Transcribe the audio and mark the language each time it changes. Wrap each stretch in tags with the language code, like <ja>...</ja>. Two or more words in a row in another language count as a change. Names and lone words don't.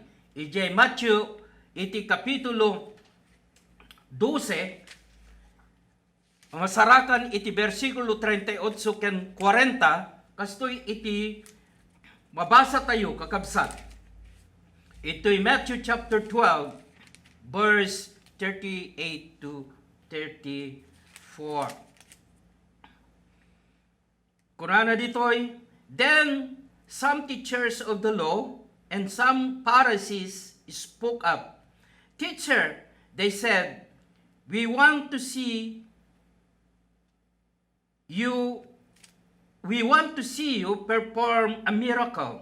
<ilo>Ijay Matthew iti kapitulo 12 masarakan iti bersikulo 38 ken 40 kastoy iti mabasa tayo kakabsat.</ilo> <en>Ito'y Matthew chapter 12 verse 38 to 34.</en> <ilo>Kunana dito'y,</ilo> <en>then some teachers of the law and some Pharisees spoke up. Teacher, they said, we want to see you perform a miracle.</en>